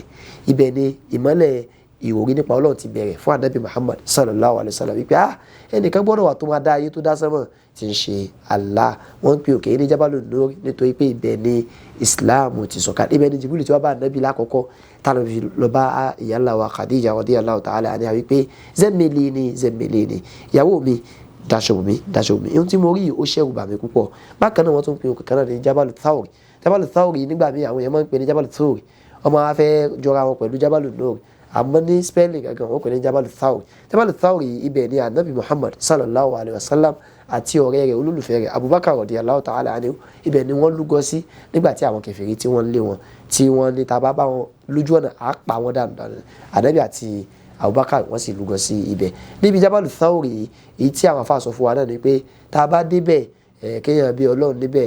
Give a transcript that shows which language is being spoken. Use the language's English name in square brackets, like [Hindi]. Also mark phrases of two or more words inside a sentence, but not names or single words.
[Yoruba] Ibẹ̀ ni ìmọ́lẹ̀ ìròrí nípa Ọlọ́run ti bẹ̀rẹ̀ fún Ànábì Muhammad [Arabic] صلى الله عليه وسلم [Yoruba] wípé ẹnìkan gbọ́dọ̀ wà tó máa dá ayé tó dá sánmọ̀ tí ń ṣe Allah. Wọ́n ń pe òkè ní Jabalu Nur nítorí pé ibẹ̀ ni Islam ti sọ̀kalẹ̀. Ibẹ̀ ni Jibril tí wọ́n bá Ànábì lákọ̀ọ́kọ́ tánà fi lọ bá ìyá ńlá wa Khadija [Arabic] رضي الله تعالى عنها [Yoruba] wípé [Arabic] زملوني زملوني, [Yoruba] ìyàwó mi dáṣọ mi dáṣọ mi. Ohun tí mo rí ó ṣẹ̀rù bà mí púpọ̀. Bákan náà wọ́n tún pe òkè kan náà ní Jabalu Thawr. Jabalu Thawr nígbà míì àwọn èèyàn máa ń pè ní Jabalu Thawr, ọmọ wa fẹ́ jọra wọn pẹ̀lú Jabalu Nur, àmọ́ ní spelling gangan wọ́n pè ní Jabalu Thawr. Jabalu Thawr ibẹ̀ ni Ànábì Muhammad [Arabic] صلى الله عليه وسلم [Yoruba] àti ọ̀rẹ́ rẹ̀ olólùfẹ́ rẹ̀ Abubakar [Arabic] رضي الله تعالى عنه [Yoruba] ibẹ̀ ni wọ́n lúgọ sí nígbà tí àwọn kèfèrí tí wọ́n lé wọn tí wọ́n ní tá bá bá wọn lójú ọ̀nà á pa wọn dànù. Ànábì àti Abubakar wọ́n sì lúgọ sí ibẹ̀. Níbi Jabalu Thawr èyí tí àwọn afá sọ fún wa náà ni pé tá bá débẹ̀ kéèyàn bí Ọlọ́run níbẹ̀.